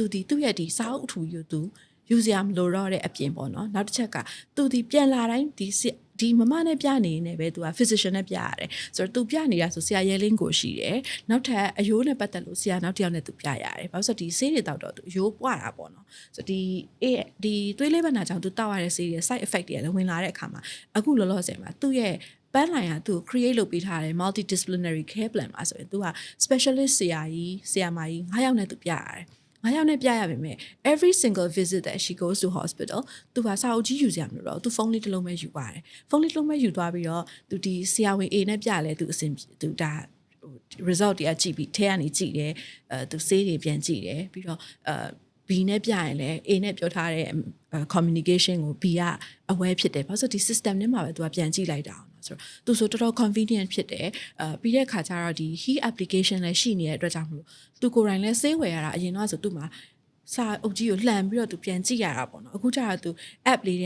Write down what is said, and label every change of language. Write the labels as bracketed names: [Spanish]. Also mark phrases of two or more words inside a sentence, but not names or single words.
[Burmese] သူ့ရဲ့ဒီစာအုပ်အထူကြီးကိုသူယူစရာမလိုတော့တဲ့အပြင်ပေါ့နော်နောက်တစ်ချက်ကသူဒီပြန်လာတိုင်းဒီမမနဲ့ပြနေနေပဲသူက physician နဲ့ပြရတယ်ဆိုတော့သူပြနေတာဆိုဆရာရဲလင်းကိုရှိတယ်နောက် ထပ်အယိုးနဲ့ပတ်သက်လို့ဆရာနောက်တစ်ယောက်နဲ့သူပြရတယ်ဘာလို့ဆိုတော့ဒီဆေးတွေတောက်တော့သူအယိုးပွားတာပေါ့နော်ဆိုတော့ဒီသွေးလေးဘက်နာကြောင့်သူတောက်ရတဲ့ဆေးတွေ side effect တွေလည်းဝင်လာတဲ့အခါမှာအခုလောလောဆယ်မှာသူ့ရဲ့ပန်းလိုင်ကသူ create လုပ်ပေးထားတယ် [English] multidisciplinary care plan [Burmese] မှာဆိုရင်သူက specialist ဆရာမကြီး9ယောက်နဲ့သူပြရတယ်9ယောက်နဲ့ပြရပါမယ် [English] every single visit that she goes to hospital [Burmese] သူကစာအုပ်ကြီးယူစရာမလိုတော့သူဖုန်းလေးတစ်လုံးပဲယူပါတယ်ဖုန်းလေးတစ်လုံးပဲယူသွားပြီးတော့သူဒီဆရာဝန် A နဲ့ပြလဲသူအစဉ်သူဒါ result တွေကကြည့်ပြီးထဲကနေကြည့်တယ်သူဆေးတွေပြန်ကြည့်တယ်ပြီးတော့ B နဲ့ပြရင်လည်း A နဲ့ပြောထားတဲ့ communication ကို B က aware ဖြစ်တယ်ဘာလို့ဆိုဒီ system နဲ့မှာပဲသူကပြန်ကြည့်လိုက်တာအောင်ဆိုတော့သူဆိုတော်တော် convenient ဖြစ်တယ်ပြီးတဲ့အခါကျတော့ဒီ [English] he application [Burmese] လည်းရှိနေတဲ့အတွက်ကြောင့်မလို့သူကိုယ်တိုင်လည်းဆေးဝယ်ရတာအရင်တော့ဆိုသူ့မှာစာအုပ်ကြီးကိုလှန်ပြီးတော့သူပြန်ကြည့်ရတာပေါ့နော်အခုကျတော့သူ app လေးတွေ